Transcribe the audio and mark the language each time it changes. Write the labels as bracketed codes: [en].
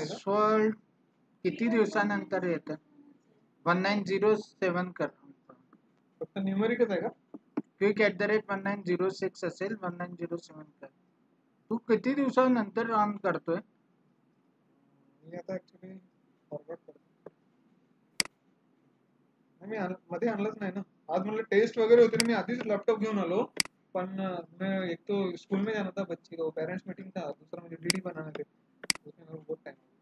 [mr] Password किती दिवसानंतर येतं? 1907 कर. फक्त न्यूमेरिकच आहे का? quick@1906 असेल, 1907 कर. तू किती दिवसानंतर ऑन करतोय? मी आता ऍक्च्युली फॉरवर्ड करतो, नाही मी मध्ये आणलंच नाही ना। आज म्हणलं टेस्ट वगैरे होते ना, मी आधीच लॅपटॉप घेऊन आलो, पण [hi] मैं एक तो स्कूल में जाना था बच्ची को, पेरेंट्स मीटिंग था, दूसरा मुझे डीडी बनाना थे, उसमें मेरे को बहुत टाइम।